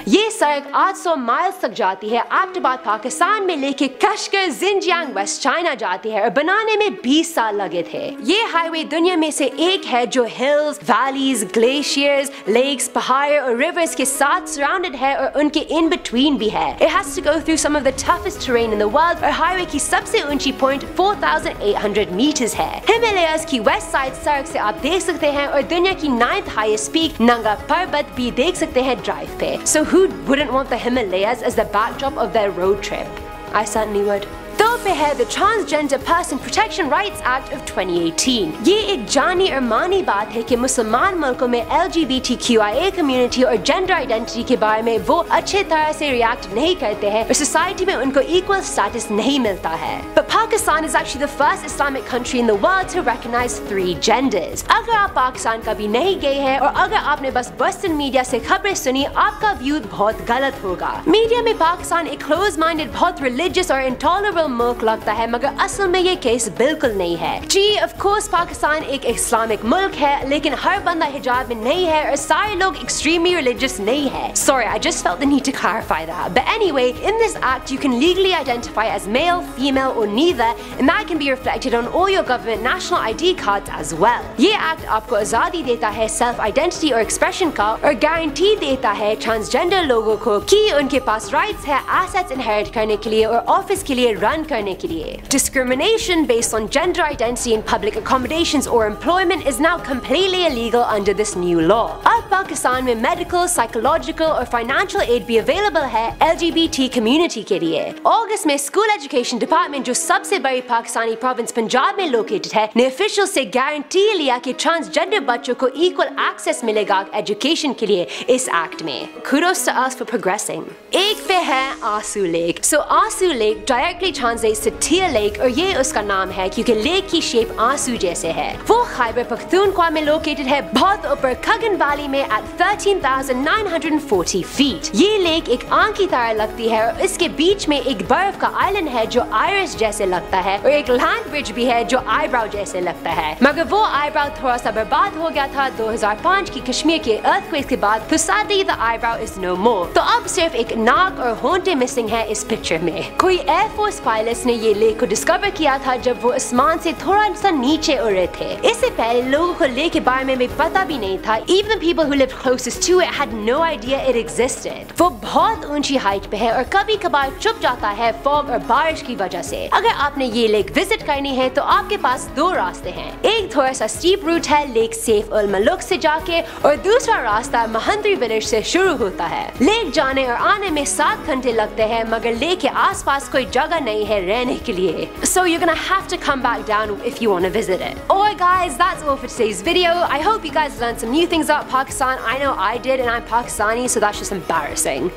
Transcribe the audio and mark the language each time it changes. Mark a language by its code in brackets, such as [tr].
[hi] ये सड़क 800 माइल्स तक जाती है, एबटाबाद पाकिस्तान में लेके कश्गर जिनजियांग वेस्ट चाइना जाती है और बनाने में 20 साल लगे थे। ये हाईवे दुनिया में से एक है जो हिल्स, वैलीज, ग्लेशियर्स, लेक्स, पहाड़ और रिवर्स के साथ सराउंडेड है और उनके इन बिटवीन भी है। [en] It has to go through some of the toughest terrain in the world [hi] और हाईवे की सबसे ऊंची पॉइंट 4,800 मीटर्स है। हिमालयस की वेस्ट साइड सड़क से आप देख सकते हैं और दुनिया की 9th हाईएस्ट पीक नंगा पर्वत भी देख सकते हैं ड्राइव पे। [en] So who wouldn't want the Himalayas as the backdrop of their road trip? I certainly would. [hi] 2 पे है the transgender person protection rights act of 2018। ये एक जानी और मानी बात है कि मुसलमान मुल्कों में LGBTQIA कम्युनिटी और जेंडर आइडेंटिटी के बारे में वो अच्छे तरह से रिएक्ट नहीं करते हैं और सोसाइटी में उनको इक्वल स्टेटस नहीं मिलता है। [en] But Pakistan is actually the first Islamic country in the world to recognize 3 genders। [hi] अगर आप पाकिस्तान कभी नहीं गए हैं और अगर आपने बस वेस्टर्न मीडिया से खबरें सुनी, आपका व्यू बहुत गलत होगा। मीडिया में पाकिस्तान एक क्लोज माइंडेड, बहुत रिलीजियस और इंटॉलरेबल मुल्क लगता है मगर असल में ये केस बिल्कुल नहीं है। जी ऑफ कोर्स पाकिस्तान एक इस्लामिक मुल्क है लेकिन हर बंदा हिजाब में नहीं है और सारे लोग एक्सट्रीमली रिलीजियस नहीं है। [en] Sorry, I just felt the need to clarify that. But anyway, in this act you can legally identify as male, female or neither and that can be reflected on all your government national ID cards as well. [hi] ये act आपको आजादी देता है self identity और expression का और guarantee देता है ट्रांसजेंडर लोगों को कि उनके पास राइट्स है एसेट्स इनहेरिट करने के लिए और ऑफिस के लिए रन करने के लिए। [en] Discrimination based on gender identity in public accommodations or employment is now completely illegal under this new law. [hi] अब पाकिस्तान में मेडिकल, साइकोलॉजिकल और फाइनेंशियल एड भी अवेलेबल है LGBT कम्युनिटी के लिए। अगस्त में स्कूल एजुकेशन डिपार्टमेंट जो सबसे बड़ी पाकिस्तानी प्रोविंस पंजाब में लोकेटेड है ने ऑफिशियल से गारंटी लिया कि ट्रांसजेंडर बच्चों को इक्वल एक्सेस मिलेगा एजुकेशन के लिए इस एक्ट में। [en] Kudos to us for progressing. [hi] एक पे है आंसू लेक। So आंसू lake directly translates two tier lake और ये उसका नाम है क्योंकि लेक की शेप आंसू जैसे है। वो खैबर पख्तूनख्वा में लोकेटेड है बहुत ऊपर खगन वैली में [en] at 13,940 feet। [hi] ये लेक एक आंख की तरह लगती है और इसके बीच में एक बर्फ का आइलैंड है जो आयरिस जैसे लगता है और एक लैंड ब्रिज भी है जो आईब्राउ जैसे लगता है मगर वो आईब्राउ थोड़ा सा बर्बाद हो गया था 2005 की कश्मीर के अर्थक्वेक के बाद तो [en] sadly the eyebrow is no more। [hi] तो अब सिर्फ एक नाक और होंठे मिसिंग है इस पिक्चर में। कोई एयरफोर्स पायलट्स ने ये लेक को डिस्कवर किया था जब वो आसमान से थोड़ा सा नीचे उड़ रहे थे। इससे पहले लोगों को लेक के बारे में भी पता भी नहीं था। [en] Even the people who lived closest to it had no idea it existed। [hi] वो बहुत ऊंची हाइट पे है और कभी कभार छुप जाता है फॉग और बारिश की वजह से। अगर आपने ये लेक विजिट करनी है तो आपके पास 2 रास्ते हैं। एक थोड़ा सा स्टीप रूट है लेक सेफ उल मलुक से जाके और दूसरा रास्ता महंद्री विलेज से शुरू होता है। लेक जाने और आने में 7 घंटे लगते हैं मगर लेक के आसपास कोई जगह नहीं है रहने के लिए। [en] So you're gonna have to come back down if you want to visit it. Alright guys, that's all for today's video. I hope you guys learned some new things about Pakistan. I know I did and I'm Pakistani so that's just embarrassing.